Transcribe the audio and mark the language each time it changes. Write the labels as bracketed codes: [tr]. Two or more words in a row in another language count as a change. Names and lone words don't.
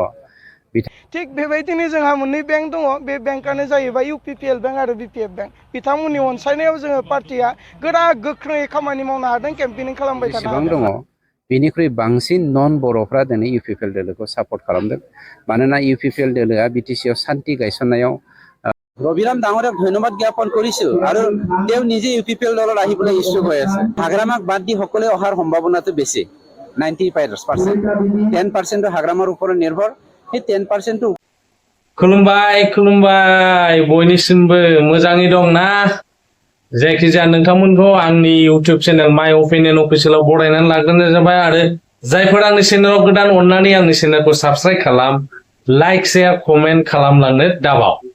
[brx] थिग बेबायदिनो जोंहा मोननै बेंक दङ। बे बेंकआनो जाहैबाय इउपिपिएल बेंक आरो बिपिएफ बेंक। बिथांमोननि अनसायनायाव जोङो पार्टिया गोख्रोङै खामानि मावनो हादों, केम्पेनिं खालामबाय थानो जेसेबां हादों। दङ बेनिख्रुइ बांसिन नन बर'फ्रा दिनै इउपिपिएल दोलोखौ सापर्ट खालामदों। मानोना इउपिपिएल दोलोआ बिटिसिआव शान्ति गायसननायाव [as] ৰবিৰাম ডাঙৰীয়াক ধন্যবাদ জ্ঞাপন কৰিছো আৰু তেওঁ নিজে ইউপিপিএল দলত আহিবলৈ ইচ্ছুক হৈ আছে। হাগ্ৰামাক বাদ দি সকলোৱে অহাৰ সম্ভাৱনাটো বেছি, 90%। 10% হাগ্ৰামাৰ ওপৰত নিৰ্ভৰ। সেই 10% [brx] खुलुमबाय बयनिसिमबो मोजाङै दं ना? जायखिजाया नोंथांमोनखौ आंनि [en] YouTube channel [brx] माय अपिनियन अफिसियेलाव बरायनानै लाग्रोनाय जाबाय। आरो जायफोर आंनि चेनेलाव गोदान, अननानै आंनि चेनेलखौ साबस्क्राइब खालाम, [en] like share comment [brx] खालामलांनो दाबाव।